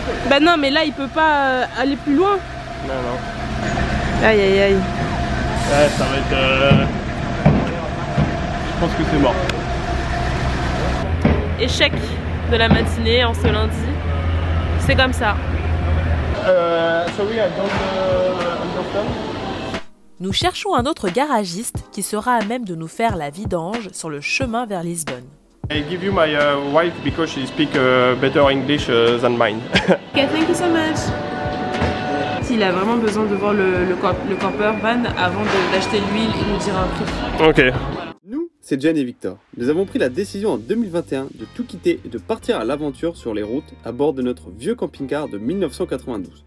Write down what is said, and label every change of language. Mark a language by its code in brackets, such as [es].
[fr] Bah non, mais là, il peut pas aller plus loin. Non. Aïe aïe aïe. Ouais, ça va être... Je pense que c'est mort. Échec de la matinée en ce lundi. C'est comme ça. [en] Sorry, I don't understand. [fr] Nous cherchons un autre garagiste qui sera à même de nous faire la vidange sur le chemin vers Lisbonne. [en] I give you my wife because she speaks better English than mine. Okay, thank you so much. [fr] Il a vraiment besoin de voir le camper van avant d'acheter l'huile et nous dire un prix. Ok. Nous, c'est Jen et Victor. Nous avons pris la décision en 2021 de tout quitter et de partir à l'aventure sur les routes à bord de notre vieux camping-car de 1992.